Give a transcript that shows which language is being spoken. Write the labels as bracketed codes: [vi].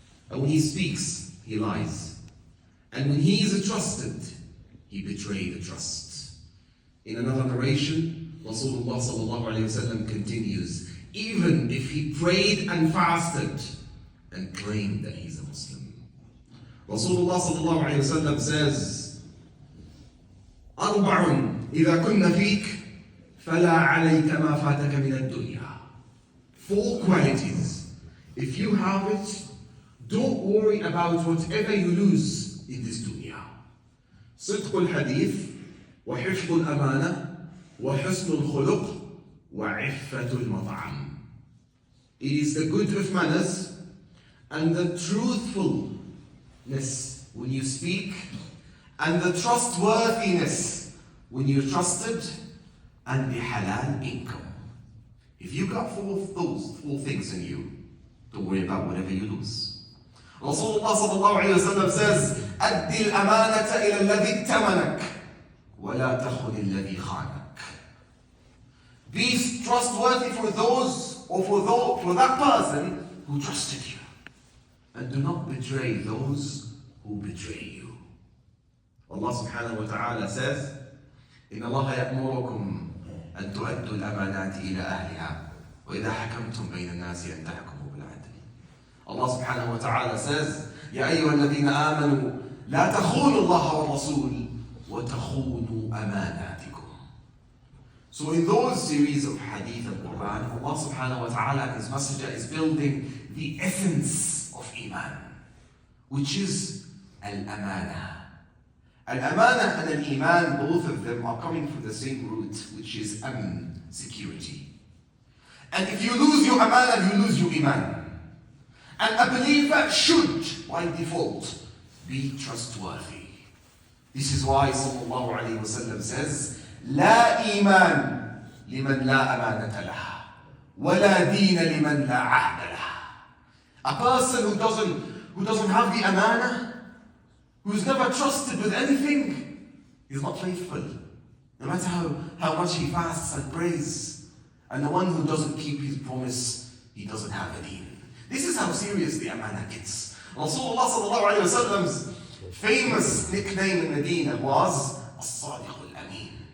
[en] And when he speaks, he lies. And when he is trusted, he betrayed the trust. In another narration, Rasulullah sallallahu alayhi wasallam continues, even if he prayed and fasted and claimed that he's a Muslim. Rasulullah sallallahu alayhi wasallam says, [ar] أربع إذا كن فيك فلا عليك ما فاتك من الدنيا. [en] 4 qualities. If you have it, don't worry about whatever you lose in this dunya. [ar] صدق الحديث وحفظ الأمانة وحسن الخلق وعفة المطعم. [en] It is the good of manners and the truthfulness when you speak, and the trustworthiness when you're trusted, and the halal income. If you got those 4 things in you, don't worry about whatever you lose. Rasulullah sallallahu alayhi wa sallam says, [ar] أَدِّ الْأَمَانَةَ إِلَى الَّذِي ائْتَمَنَكَ وَلَا تَخُنِ الَّذِي خَانَكَ. [en] Be trustworthy for those, or for that person who trusted you. And do not betray those who betray you. Allah subhanahu wa ta'ala says, [ar] إِنَّ اللَّهَ يَأْمُرُكُمْ أن تؤدوا الأمانات إلى أهلها وإذا حكمتم بين الناس أن تحكموا بالعدل. [en] Allah subhanahu wa ta'ala says, [ar] يا أيها الذين آمنوا لا تخونوا الله والرسول وتخونوا أماناتكم. [en] So in those series of hadith and Quran, Allah subhanahu wa ta'ala and His Messenger is building the essence of Iman, which is Al-Amana. Al-Amana and Al-Iman, both of them are coming from the same root, which is Amn, security. And if you lose your Amana, you lose your Iman. And a believer should, by default, be trustworthy. This is why sallallahu alayhi wa sallam says, [ar] لا إيمان لمن لا أمانة له ولا دين لمن لا عهد له. [en] A person who doesn't have the Amana, who's never trusted with anything, is not faithful. No matter how much he fasts and prays. And the one who doesn't keep his promise, he doesn't have a deen. This is how serious the Amana gets. Rasulullah sallallahu alayhi wa sallam's famous nickname in Medina was As-Sadiq al-Amin.